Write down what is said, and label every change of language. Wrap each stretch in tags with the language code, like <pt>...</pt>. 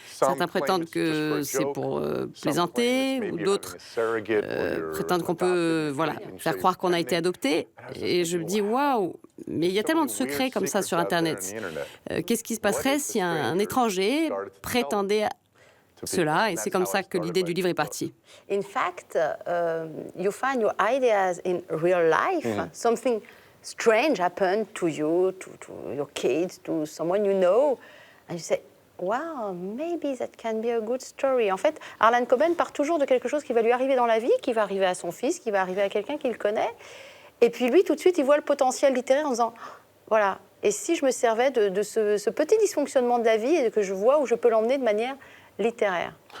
<fr>Certains prétendent que c'est pour plaisanter, ou d'autres prétendent qu'on peut faire croire qu'on a été adopté. Et je me dis, waouh, mais il y a tellement de secrets comme ça sur Internet. Qu'est-ce qui se passerait si un étranger prétendait à cela? Et c'est comme ça que l'idée du livre est partie.</fr> <en>In fact, you find your ideas in real life. Something strange happened to you, to your kids, to someone you know, and you say, wow, maybe that can be a good story.</en> <fr>En fait, Harlan Coben part toujours de quelque chose qui va lui arriver dans la vie, qui va arriver à son fils, qui va arriver à quelqu'un qu'il connaît. Et puis lui, tout de suite, il voit le potentiel littéraire en disant, voilà, et si je me servais de ce petit dysfonctionnement de la vie et que je vois où je peux l'emmener de manière littéraire.</fr>